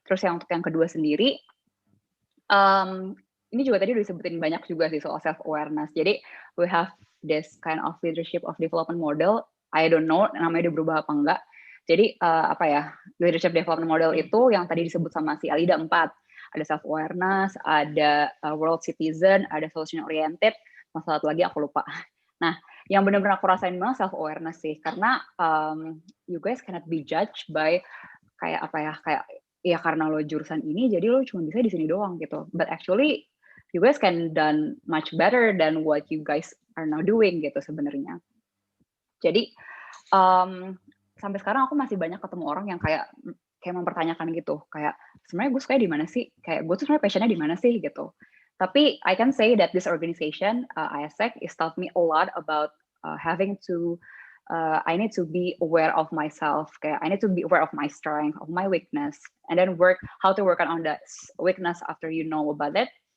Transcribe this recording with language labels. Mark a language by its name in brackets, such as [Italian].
[Indonesian] Terus untuk yang kedua sendiri, ini juga tadi udah disebutin banyak juga sih soal self awareness. Jadi [English] we have this kind of leadership of development model. I don't know [Indonesian] namanya udah berubah apa enggak. Jadi leadership development model itu yang tadi disebut sama si Alida 4. Ada self awareness, ada world citizen, ada solution oriented. Masalah satu lagi aku lupa. Nah, yang benar-benar aku rasain banget self awareness sih, karena [English] you guys cannot be judged by [Indonesian] kayak karena lo jurusan ini jadi lo cuma bisa di sini doang gitu. [English] But actually you guys can done much better than what you guys are now doing [Indonesian] gitu sebenarnya. Jadi sampai sekarang aku masih banyak ketemu orang yang kayak mempertanyakan gitu, kayak sebenarnya gue suka di mana sih, kayak gue tuh sebenarnya passionnya di mana sih gitu. Tapi [English] I can say that this organization, ISEC, is taught me a lot about having to I need to be aware of myself. [Indonesian] Kayak [English] I need to be aware of my strength, of my weakness, and then how to work on that weakness after you know about it.